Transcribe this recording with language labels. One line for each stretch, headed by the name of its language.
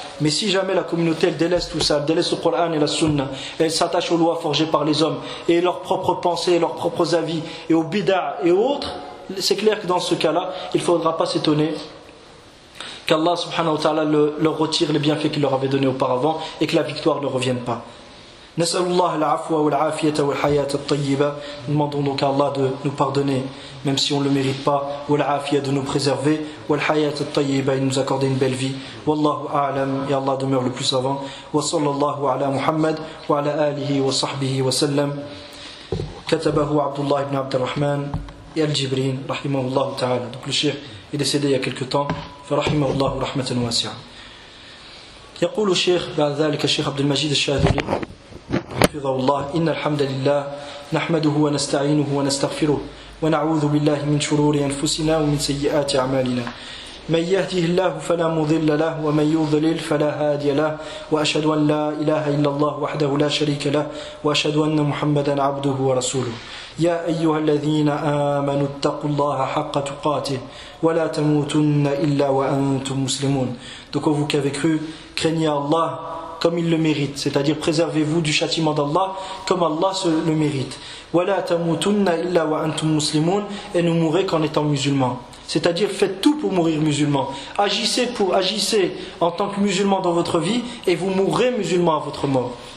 French: Mais si jamais la communauté elle délaisse tout ça, elle délaisse le Coran et la Sunna, elle s'attache aux lois forgées par les hommes et leurs propres pensées, leurs propres avis et aux bid'ah et autres, c'est clair que dans ce cas-là, il ne faudra pas s'étonner qu'Allah subhanahu wa ta'ala leur retire les bienfaits qu'il leur avait donnés auparavant et que la victoire ne revienne pas.
Arabic: نسأل الله العفو والعافية والحياة الطيبة.
French: Demandons donc à Allah de nous pardonner, même si on ne le mérite pas,
Arabic: والعافية
French: de nous préserver,
Arabic: والحياة الطيبة
French: et nous accorder une belle vie.
Arabic: والله أعلم,
French: et Allah demeure le plus savant.
Arabic: وصلى الله على محمد وعلى آله وصحبه وسلم. كتبه عبد الله بن عبد الرحمن et الجبرين رحمه الله تعالى.
French: Donc le Cheikh est décédé il y a quelque temps.
Arabic: فرحمه الله رحمة واسعة. يقول الشيخ بعد ذلك الشيخ عبد المجيد الشاذلي حفظه الله إن الحمد لله نحمده ونستعينه ونستغفره ونعوذ بالله من شرور أنفسنا ومن سيئات أعمالنا من يهده الله فلا مضل له ومن يضلل فلا هادي له وأشهد أن لا إله إلا الله وحده لا شريك له وأشهد أن محمدا عبده ورسوله يا أيها الذين آمنوا اتقوا الله حق تقاته ولا تموتن إلا وأنتم مسلمون.
French: Donc vous qui avez cru, craignez Allah comme il le mérite, c'est-à-dire préservez-vous du châtiment d'Allah comme Allah se le mérite.
Arabic: وَلَا تَمُوتُنَّ إِلَّا وَأَنْتُمْ مُسْلِمُونَ.
French: Et ne mourrez qu'en étant musulman. C'est-à-dire faites tout pour mourir musulman. Agissez en tant que musulman dans votre vie et vous mourrez musulman à votre mort.